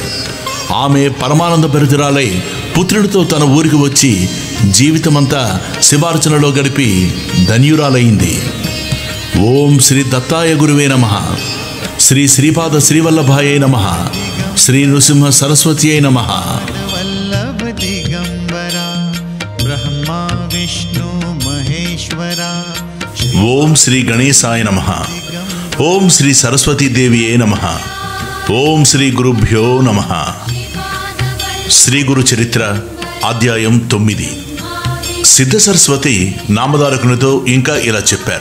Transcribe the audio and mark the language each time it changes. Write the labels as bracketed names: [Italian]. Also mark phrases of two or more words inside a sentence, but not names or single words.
[Telugu] ఆమె పరమానంద భరితురాలై పుత్రుడితో తన ఊరికి వచ్చి జీవితమంతా శివార్చనలో గడిపి ధన్యురాలైంది. [Sanskrit] ఓం శ్రీ దత్తాయ గురువే నమః, శ్రీ శ్రీపాద శ్రీవల్లభాయ నమః, శ్రీ నృసింహ సరస్వతి నమః. वल्लभ दिगंबरा ब्रह्मा विष्णु महेश्वरा ఓం శ్రీ గణేశాయ నమః, ఓం శ్రీ సరస్వతీదేవియే నమః, ఓం శ్రీ గురుభ్యో నమః. [Telugu] శ్రీ గురు చరిత్ర అధ్యాయం 9. సిద్ధ సరస్వతి నామధారకునితో ఇంకా ఇలా చెప్పారు.